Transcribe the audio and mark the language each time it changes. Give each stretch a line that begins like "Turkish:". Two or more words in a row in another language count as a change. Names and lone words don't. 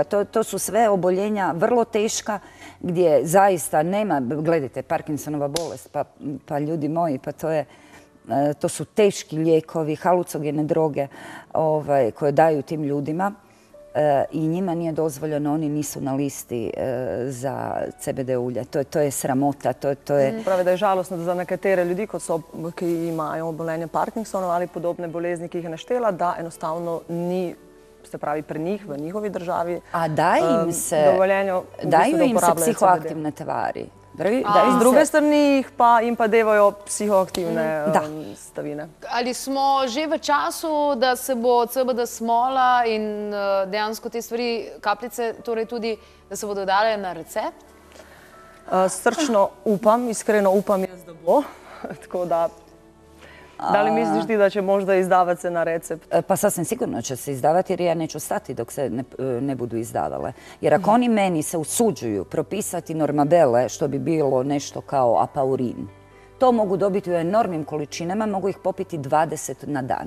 Croatian: To su sve oboljenja vrlo teška gdje zaista nema, gledajte, Parkinsonova bolest, pa ljudi moji, pa to su teški lijekovi, halucogene droge koje daju tim ljudima. i njima nije dozvoljeno, oni nisu na listi za CBD ulje. To je sramota.
Slovenian: Pravi, da je žalostno, da za nekatere ljudi, ki imajo obolenje Parkinsonov ali podobne bolezni, ki jih je naštela, da enostavno ni, se pravi, pri njih, v njihovi državi, dovoljenje
Croatian: daju im se psihoaktivne tvari.
Slovenian: Z druge strani jim pa devajo psihoaktivne stavine. Ali smo že v času, da se bo CBD smola in dejansko te stvari, kapljice, torej tudi, da se bodo dale na recept? Srčno upam, iskreno upam jaz, da bo.
Croatian: Tako da li misliš ti da će možda izdavati se na recept? Pa sasvim sigurno će se izdavati jer ja neću stati dok se ne budu izdavale. Jer ako oni meni se usuđuju propisati normabele, što bi bilo nešto kao apaurin, to mogu dobiti u enormnim količinama, mogu ih popiti 20 na dan.